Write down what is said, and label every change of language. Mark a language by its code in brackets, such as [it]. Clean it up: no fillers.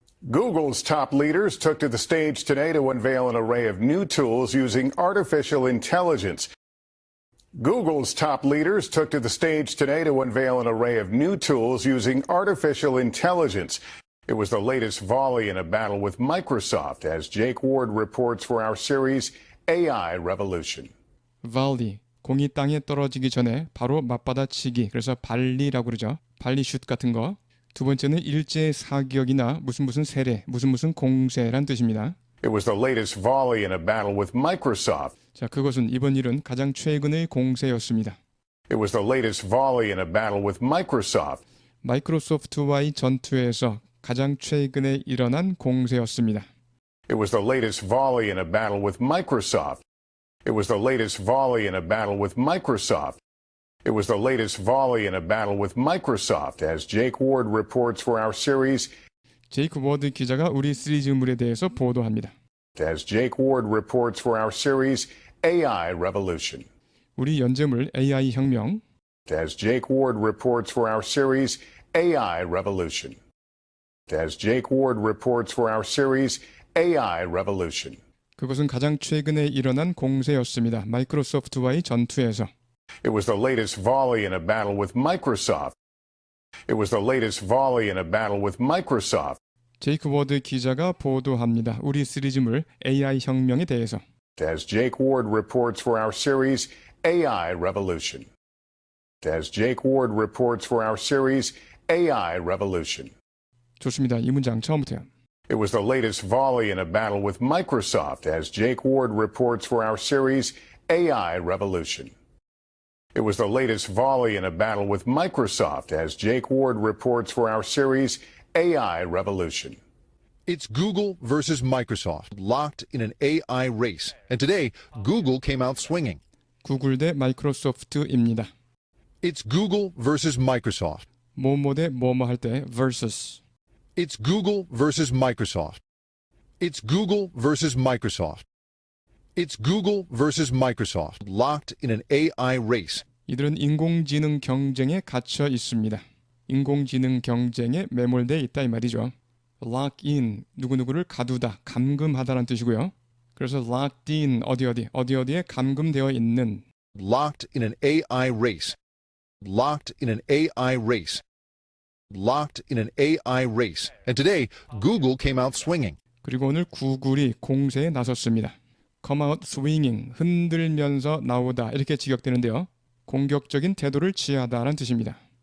[en] Google's top leaders took to the stage today to unveil an array of new tools using artificial intelligence. Google's top leaders took to the stage today to unveil an array of new tools using artificial intelligence. It was the latest volley in a battle with Microsoft, as Jake Ward reports for our series AI Revolution. [ko] volley, 공이 땅에 떨어지기 전에 바로 맞받아치기, 그래서 발리라고 그러죠. 발리슛 같은 거. 두 번째는 일제 사격이나 무슨 세례, 무슨 공세란 뜻입니다. [en] It was the latest volley in a battle with Microsoft. [ko] 자, 그것은 이번 일은 가장 최근의 공세였습니다. [en] It was the latest volley in a battle with Microsoft. [ko] 마이크로소프트와의 전투에서 가장 최근에 일어난 공세였습니다. [en] It was the latest volley in a battle with Microsoft. It was the latest volley in a battle with Microsoft. It was the latest volley in a battle with Microsoft, as Jake Ward reports for our series. [ko] 제이크 워드 기자가 우리 시리즈물에 대해서 보도합니다. [en] As Jake Ward reports for our series AI Revolution. [ko] 우리 연재물 AI 혁명. [en] As Jake Ward reports for our series AI Revolution. As Jake Ward reports for our series AI Revolution. [ko] 그것은 가장 최근에 일어난 공세였습니다. 마이크로소프트와의 전투에서. [en] It was the latest volley in a battle with Microsoft. It was the latest volley in a battle with Microsoft. [ko] 제이크 워드 기자가 보도합니다. 우리 시리즈물 AI 혁명에 대해서. [en] As Jake Ward reports for our series AI Revolution. As Jake Ward reports for our series AI Revolution. [ko] 좋습니다. 이 문장 처음부터요. [en] It was the latest volley in a battle with Microsoft, as Jake Ward reports for our series AI Revolution. It was the latest volley in a battle with Microsoft, as Jake Ward reports for our series AI Revolution. It's Google versus Microsoft, locked in an AI race. And today, Google came out swinging. [ko] 구글 대 마이크로소프트입니다. [en] It's Google versus Microsoft. [ko] 뭐뭐 대 뭐뭐 할 때 versus. [en] It's Google versus Microsoft. It's Google versus Microsoft. It's Google versus Microsoft, locked in an AI race. [ko] 이들은 인공지능 경쟁에 갇혀 있습니다. 인공지능 경쟁에 매몰되어 있다 이 말이죠. lock in, 누구누구를 가두다, 감금하다라는 뜻이고요. 그래서 locked in, 어디에 감금되어 있는. [en] Locked in an AI race. Locked in an AI race. Locked in an AI race. And today, Google came out swinging. [ko] 그리고 오늘 구글이 공세에 나섰습니다. [en] come out swinging, [ko] 흔들면서 나오다 이렇게 직역되는데요. 공격적인 태도를 취하다라는 뜻입니다.